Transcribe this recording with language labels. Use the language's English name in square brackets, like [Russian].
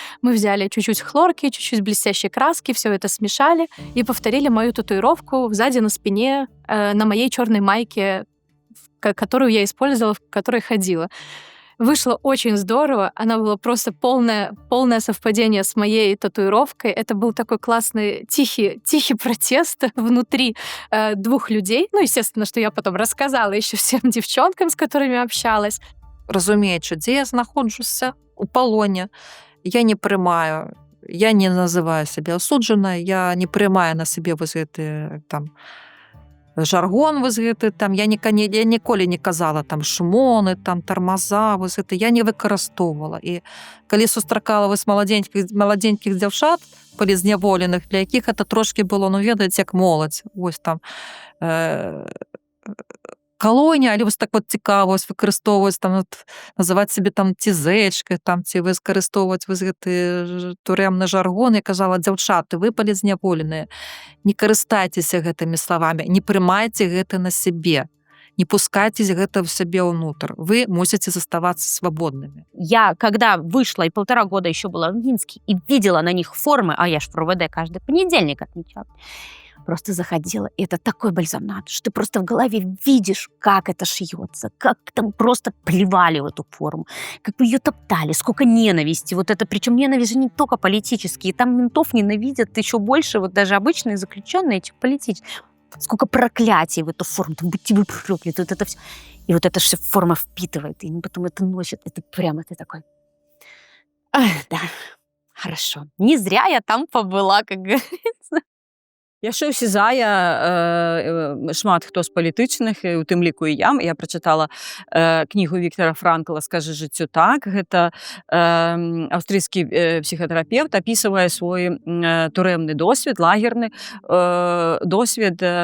[Russian] Мы взяли чуть-чуть хлорки, чуть-чуть блестящей краски, все это смешали и повторили мою татуировку сзади на спине на моей черной майке, которую я использовала, в которой ходила. Вышло очень здорово. Она была просто полное совпадение с моей татуировкой. Это был такой классный тихий протест внутри двух людей. Ну, естественно, что я потом рассказала еще всем девчонкам, с которыми общалась. [Belarusian] Разумеючи, де я знаходжуся у палоне, я не прымаю, я не называю сябе асуджанай, я не прымаю на сабе вось гэты там жаргон вось гэты там, я ніколі не казала там шмоны, там тармаза, вось гэта я не выкарыстоўвала. І калі сустракала вось маладзенькіх дзяўчат палізняволеных, для якіх это трошкі было, ну ведаеце, як моладзь, вось там калонія, але вось так вот цікава выкарыстоўваць там называць сябе там цізэчкай там ці выкарыстоўваць вось гэты турэмны жаргон. Я казала: дзяўчаты, вы палізняволеныя, не карыстайцеся гэтымі словамі, не прымайце гэта на сябе, не пускайтесь гэта в сябе ўнутр, вы мусіце заставацца свабоднымі. [Russian] Я, когда вышла и 1,5 года еще была в Минске и видела на них формы, а я ж в РОВД каждый понедельник отмечала, просто заходила, и это такой бальзам на душу. Ты просто в голове видишь, как это шьется, как там просто плевали в эту форму, как бы ее топтали, сколько ненависти. Вот это, причем ненависть же не только политические, там ментов ненавидят еще больше, вот даже обычные заключенные, этих политических. Сколько проклятий в эту форму, там, будьте вы прокляты, вот это все. И вот эта все форма впитывает, и потом это носит, это прямо ты такой... Ах, да, хорошо. Не зря я там побыла, как говорится. [Belarusian] Яшчэ ўсязае шмат хто з палітычных, у тым ліку і я прачытала кнігу Віктора Франкла «Скажы жыццю так». Гэта аўстрыйскі псіхатэрапевт апісвае свой турэмны досвед, лагерны досвед.